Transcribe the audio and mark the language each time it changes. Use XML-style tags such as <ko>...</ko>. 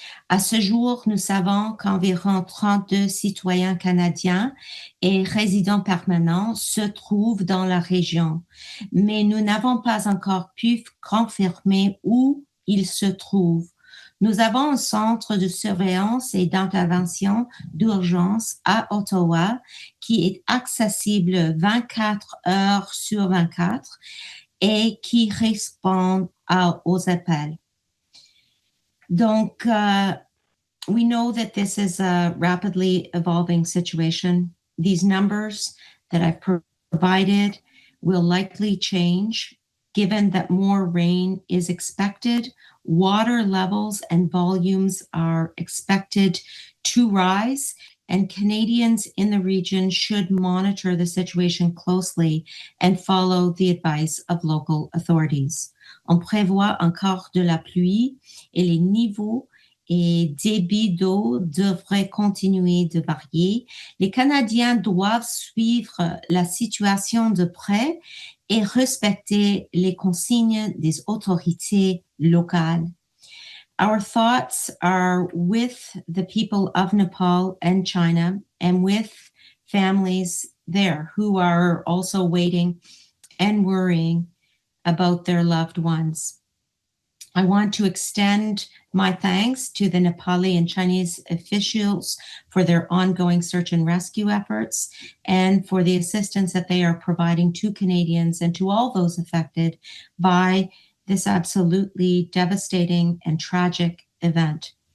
<fr>À ce jour, nous savons qu'environ 32 citoyens canadiens et résidents permanents se trouvent dans la région, mais nous n'avons pas encore pu confirmer où ils se trouvent. Nous avons un centre de surveillance et d'intervention d'urgence à Ottawa qui est accessible 24 heures sur 24 et qui répond aux appels.</fr> <en>Donc, we know that this is a rapidly evolving situation. These numbers that I've provided will likely change given that more rain is expected. Water levels and volumes are expected to rise, and Canadians in the region should monitor the situation closely and follow the advice of local authorities.</en> <fr>On prévoit encore de la pluie et les niveaux et débits d'eau devraient continuer de varier. Les Canadiens doivent suivre la situation de près et respecter les consignes des autorités locales.</fr> <en>Our thoughts are with the people of Nepal and China and with families there who are also waiting and worrying about their loved ones. I want to extend my thanks to the Nepali and Chinese officials for their ongoing search and rescue efforts and for the assistance that they are providing to Canadians and to all those affected by this absolutely devastating and tragic event.</en>